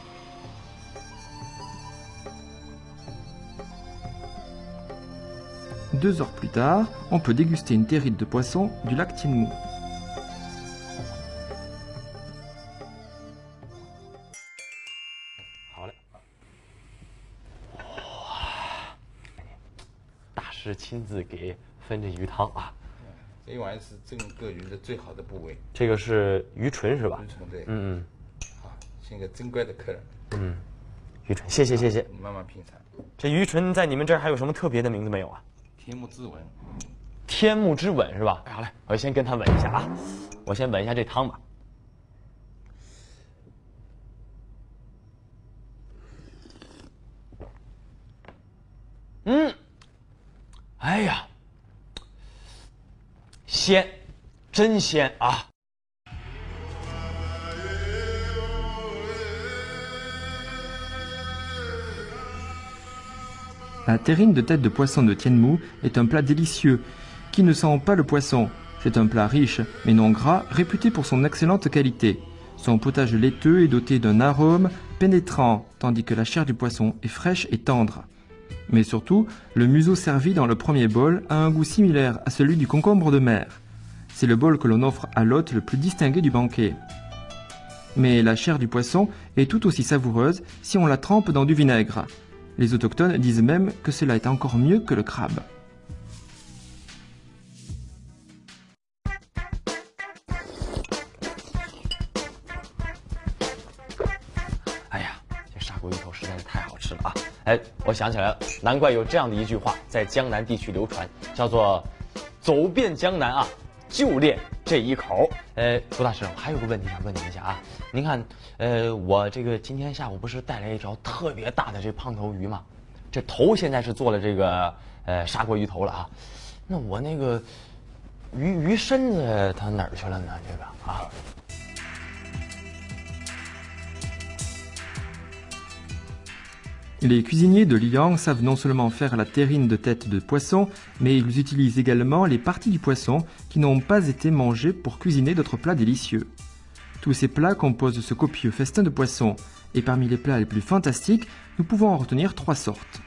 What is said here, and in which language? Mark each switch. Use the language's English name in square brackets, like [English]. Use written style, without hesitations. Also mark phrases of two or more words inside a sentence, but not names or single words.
[French] Deux heures plus tard, on peut déguster une terrine de poisson du lac Tianmu. Voilà. [Chinese] 大师亲自给分这鱼汤啊。这一碗是整个鱼的最好的部位。这个是鱼唇是吧？鱼唇对。好，像个珍贵的客人。鱼唇，谢谢。你慢慢品尝。这鱼唇在你们这儿还有什么特别的名字没有啊？天目之吻。天目之吻是吧？哎，好嘞，我先跟他吻一下啊。我先吻一下这汤吧。哎呀，鲜，真鲜啊！ [French] La terrine de tête de poisson de Tianmu est un plat délicieux, qui ne sent pas le poisson. C'est un plat riche, mais non gras, réputé pour son excellente qualité. Son potage laiteux est doté d'un arôme pénétrant, tandis que la chair du poisson est fraîche et tendre. Mais surtout, le museau servi dans le premier bol a un goût similaire à celui du concombre de mer. C'est le bol que l'on offre à l'hôte le plus distingué du banquet. Mais la chair du poisson est tout aussi savoureuse si on la trempe dans du vinaigre. Les autochtones disent même que cela est encore mieux que le crabe. [Chinese] Eh, 我想起来了，难怪有这样的一句话在江南地区流传，叫做“走遍江南啊，就练这一口”。朱大师，我还有个问题想问您一下啊。您看，我这个今天下午不是带来一条特别大的这胖头鱼吗？这头现在是做了这个砂锅鱼头了啊。那我那个鱼身子它哪儿去了呢？这个啊。 [French] Les cuisiniers de Liang savent non seulement faire la terrine de tête de poisson, mais ils utilisent également les parties du poisson qui n'ont pas été mangées pour cuisiner d'autres plats délicieux. Tous ces plats composent ce copieux festin de poisson, et parmi les plats les plus fantastiques, nous pouvons en retenir 3 sortes.